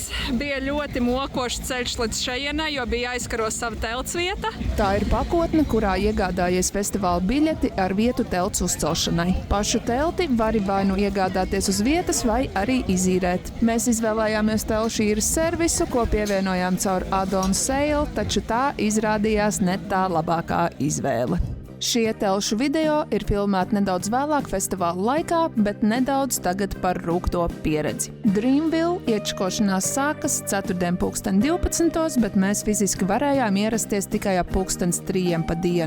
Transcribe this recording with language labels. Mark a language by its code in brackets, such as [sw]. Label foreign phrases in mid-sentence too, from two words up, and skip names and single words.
[lv] Bija ļoti mokošs ceļš līdz šejienai, jo bija jāizkaro sava telts vieta. Tā ir pakotne, kurā iegādājies festivāla biļeti ar vietu telts uzcelšanai. Pašu telti vari vai nu iegādāties uz vietas, vai arī izīrēt. Mēs izvēlējāmies telšu īres servisu, ko pievienojām caur [en] add-on sale, [lv] taču tā izrādījās ne tā labākā izvēle. Šie telšu video ir filmēti nedaudz vēlāk festivāla laikā, bet nedaudz tagad par rūgto pieredzi. Dreamville iečkošanās sākas 4.12, bet mēs fiziski varējām ierasties tikai ap 3:00 pa dienu.